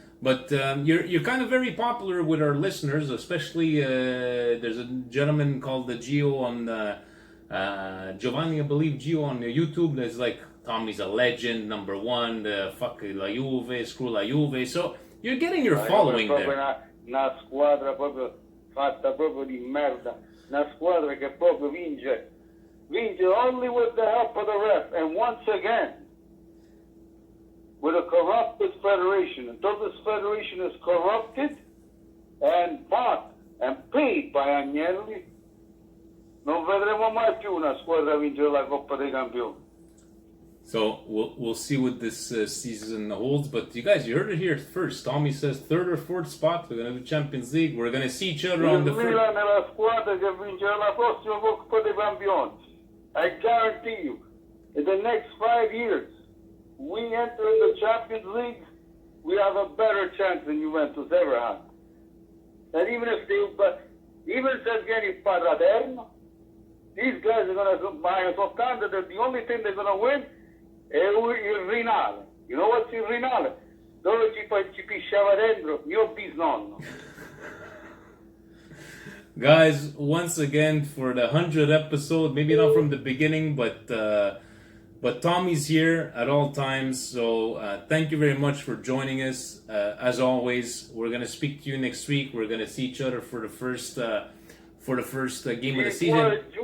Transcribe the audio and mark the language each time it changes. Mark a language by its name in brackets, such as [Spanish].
[English] But you're kind of very popular with our listeners, especially there's a gentleman called Gio on Giovanni, I believe, Gio on YouTube. There's like Tommy's a legend, number one. Fuck la Juve, screw la Juve. So you're getting your following there. [Italian] Una squadra proprio fatta proprio di merda. Una squadra che proprio vince [English] only with the help of the ref, and once again with a corrupted federation. Until this federation is corrupted and bought and paid by Agnelli, [Italian] non vedremo mai più una squadra vincere la Coppa dei Campioni. [English] So we'll see what this season holds. But you guys, you heard it here first. Tommy says third or fourth spot. We're gonna do Champions League. We're gonna see each other on the first. [Italian] Milan è la squadra che vincerà la prossima Coppa dei Campioni. [English] I guarantee you, in the next 5 years, we enter in the Champions League, we have a better chance than Juventus ever had. And even if [Italian] viene il Paraterno, [English] these guys are going to buy [Italian] soltanto [English] that the only thing they're going to win [Italian] è il Rinale. [English] You know what's il Rinale? [Italian] Dove ci pisciava dentro mio bisnonno. [English] Guys, once again for the 100th episode, maybe not from the beginning, but Tommy's here at all times. So thank you very much for joining us. As always, we're gonna speak to you next week. We're gonna see each other for the first game of the season.